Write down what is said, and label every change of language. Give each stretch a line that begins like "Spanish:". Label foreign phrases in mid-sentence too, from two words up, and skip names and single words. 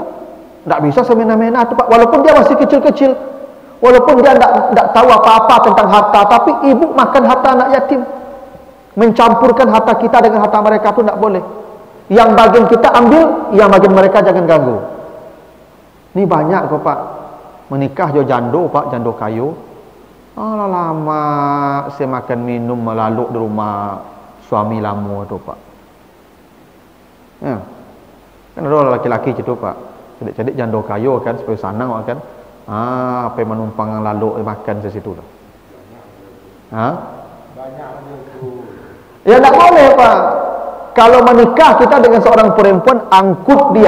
Indonesian: Tidak bisa semena-mena itu Pak. Walaupun dia masih kecil-kecil, walaupun dia tidak tahu apa-apa tentang harta, tapi ibu makan harta anak yatim. Mencampurkan harta kita dengan harta mereka itu tidak boleh. Yang bagian kita ambil, yang bagian mereka jangan ganggu. Ini banyak kok Pak. Menikah jo
Minangkabau: jando Pak, jando kayu.
Indonesian: Lama saya makan minum melaluk di rumah suami lama tu Pak. Ya. Kan ada laki-laki gitu Pak.
Minangkabau: Cedik-cedik jando kayu kan supaya sanang kan.
Indonesian: Apa menumpang lalu makan di situ lah. Banyak itu. Ya tak boleh Pak. Kalau menikah kita dengan seorang perempuan, angkut dia.